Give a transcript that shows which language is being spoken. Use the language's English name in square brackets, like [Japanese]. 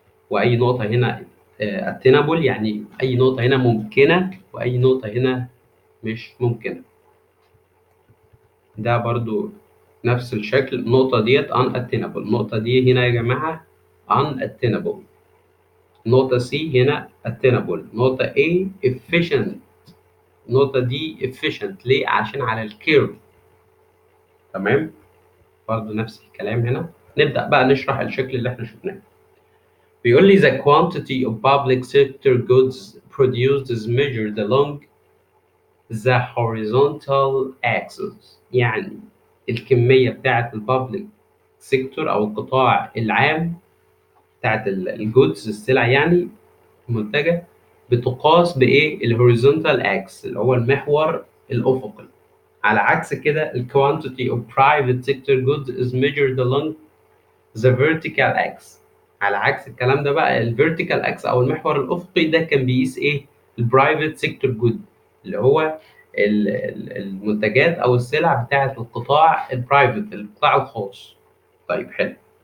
[Arabic] واي نقطه هنا attainable يعني اي نقطه هنا ممكنه واي نقطه هنا مش ممكنه. ده برضو نفس الشكل. النقطه ديت unattainable. النقطه دي هنا يا جماعه unattainable. نقطه C هنا attainable. نقطه A efficient. النقطه دي efficient ليه؟ عشان على الكيرف. تمام. برضو نفس الكلام هنا. نبدا بقى نشرح الشكل اللي احنا شفناه. بيقول لي [English] the quantity of public sector goods produced is measured along the horizontal axis. [Arabic] يعني الكمية بتاعة البابليك سيكتور أو القطاع العام بتاعة الجودز السلع يعني المنتجة بتقاس بإيه؟ الهوريزونتال اكس اللي هو المحور الأفقي. على عكس كده [English] ال quantity of private sector goods is measured along the vertical axis. [Arabic] على عكس الكلام ده بقى الفيرتيكال اكس او المحور الافقي ده كان بيقيس ايه؟ البرايفت سيكتور جود اللي هو المنتجات او السلع بتاعه القطاع البرايفت القطاع الخاص. طيب حلو.